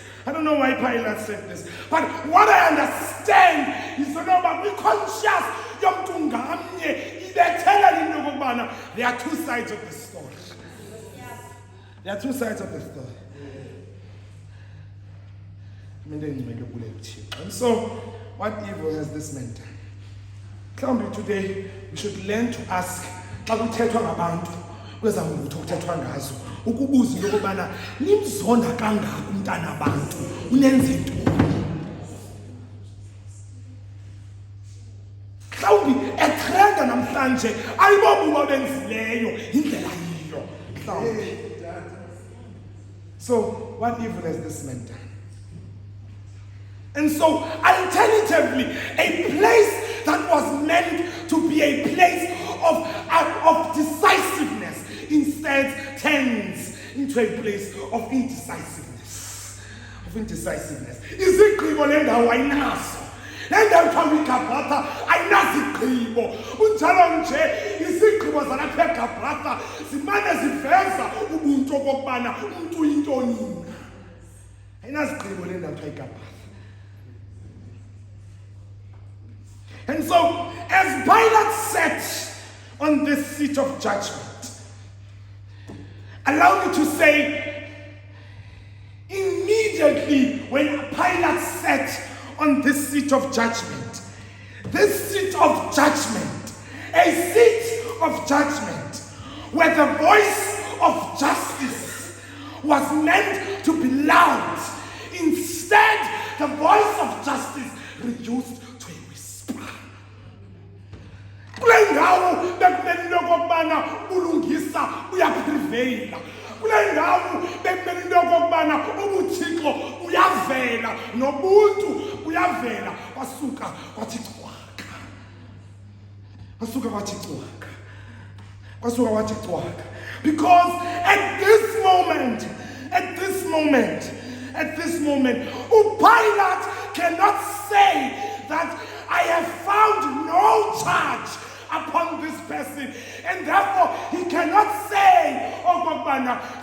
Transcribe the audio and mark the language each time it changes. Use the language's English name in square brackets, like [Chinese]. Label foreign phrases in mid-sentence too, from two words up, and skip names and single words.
[English] But what I understand is that we conscious there are two sides of the story. There are two sides of the story. And so, what evil has this man done? Today, we should learn to ask, [Xhosa] ukubuza into yokubana nimzonda kangaka umntana abantu unenze ntoni. Mhlawumbi etrenda namhlanje ayibobuba benzileyo indlela yiyo mhlawumbi. [English] So what evil has this man done? And so alternatively, a place that was meant to be a place of decisiveness instead turns into a place of indecisiveness. [Xhosa] Izigqibo lendawo ayinazo. Lendawo kuthiwa iGabatha ayinazigqibo. Kunjalo nje izigqibo zalapha eGabatha zimane ziveza ubuntu okokubana umuntu uyintoni na. Ayinazigqibo lendawo kuthiwa iGabatha. [English] And so, as Pilate sat on this seat of judgment, allow me to say, immediately when Pilate sat on this seat of judgment, a seat of judgment, where the voice of justice was meant to be loud, instead the voice of justice reduced to a whisper. [Xhosa] Kule ndawo bekumele into okokubana ulungisa uyaprevaila. Kule ndawo bekumele into okokubana ubuthixo uyavela nobuntu uyavela kwasuka kwathi cwaka. [English] Because at this moment, Pilate cannot say that I have found no charge upon this person, and therefore he cannot say, oh Gobana,